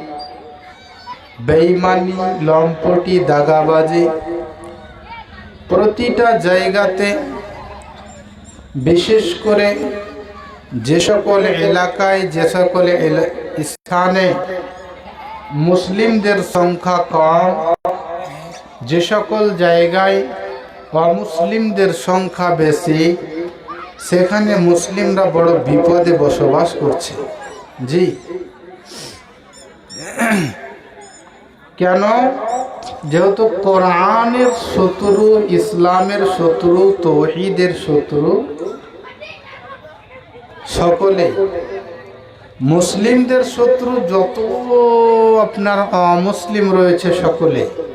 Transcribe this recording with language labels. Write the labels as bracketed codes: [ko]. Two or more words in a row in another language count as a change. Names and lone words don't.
[bn] বেঈমানী লম্পটি দাগাবাজি প্রতিটা জায়গাতে বিশেষ করে যে সকল এলাকায় যে সকল স্থানে মুসলিমদের সংখ্যা কম, যে সকল জায়গায় অমুসলিমদের সংখ্যা বেশি সেখানে মুসলিমরা বড় বিপদে বসবাস করছে। जी কেন? যেহেতু কোরআনের শত্রু, ইসলামের শত্রু, তৌহিদের শত্রু সকলে, মুসলিমদের শত্রু যত আপনার অমুসলিম রয়েছে সকলে,